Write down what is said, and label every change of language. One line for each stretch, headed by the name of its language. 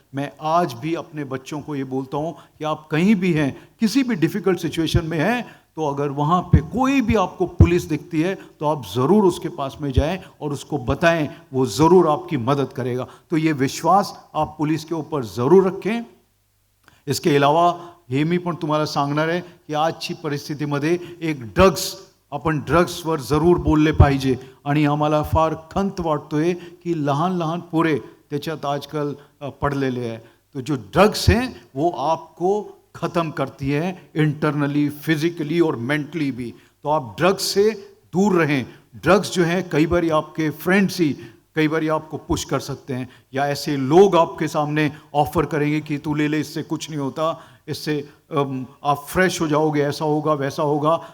Hindi: मैं आज भी अपने बच्चों को ये बोलता हूँ कि आप कहीं भी हैं, किसी भी डिफ़िकल्ट सिचुएशन में हैं, तो अगर वहाँ पे कोई भी आपको पुलिस दिखती है तो आप ज़रूर उसके पास में जाएं और उसको बताएं, वो ज़रूर आपकी मदद करेगा. तो ये विश्वास आप पुलिस के ऊपर ज़रूर रखें. इसके अलावा
Marathi: हे मी पण तुम्हाला सांगणार आहे की आजची परिस्थितीमध्ये एक आपण ड्रग्सवर जरूर बोलले पाहिजे. आणि आम्हाला फार खंत वाटतोय की लहान लहान पोरे त्याच्यात आजकल पडलेले आहे.
Hindi: तो जो ड्रग्स हैं वो आपको ख़त्म करती है इंटरनली, फिजिकली और मेंटली भी. तो आप ड्रग्स से दूर रहें. ड्रग्स जो हैं कई बार आपके फ्रेंड्स ही कई बार आपको पुश कर सकते हैं, या ऐसे लोग आपके सामने ऑफर करेंगे कि तू ले ले, इससे कुछ नहीं होता, इससे आप फ्रेश हो जाओगे, ऐसा होगा वैसा होगा.